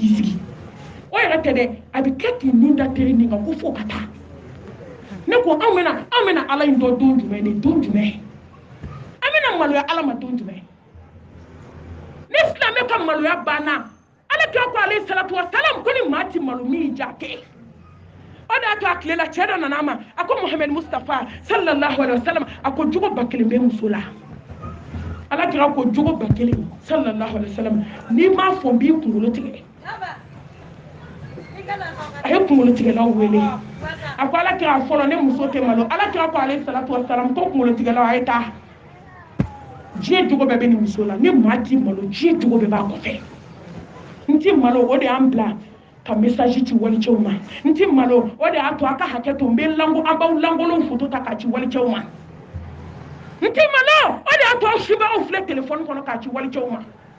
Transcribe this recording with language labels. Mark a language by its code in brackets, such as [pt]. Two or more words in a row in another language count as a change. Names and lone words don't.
[bm] k'i sigi o yɛrɛ tɛ dɛ a bɛ kɛ k'i nin da teri nin kan ko fo ka taa ne ko anw bɛna ala in dɔn don jumɛn de don jumɛn an bɛna maloya ala ma don jumɛn ni silamɛ ka maloya banna ala kira ko [ar] عليه الصلاة والسلام [bm] ko ni maa ti malo min ja kɛ o de y'a to a tile la cɛ dɔ nana a ma a ko Muhammed Mustafa [ar] صلى الله عليه وسلم [bm] a ko jogo ba kelen bɛ muso la ala kira ko jogo ba kelen [ar] صلى الله عليه وسلم [bm] n'i m'a fɔ n b'i kunkolo tigɛ a ye kunkolo tigɛlaw wele a ko ala kira fɔlɔ ne muso tɛ malo ala kira ko [ar] عليه الصلاة والسلام [bm] ko kunkolo tigɛlaw a ye taa diɲɛ jogo bɛɛ bɛ nin muso la ni maa ti malo diɲɛ jogo bɛɛ b'a kɔfɛ n ti malo o de y'an bila ka message ci walicɛw ma n ti malo o de y'a to a ka hakɛ to n bɛ an b'aw lankolonw photo ta k'a ci walicɛw ma n ti malo o de y'a to aw sibagaw filɛ téléphone kɔnɔ k'a ci walicɛw ma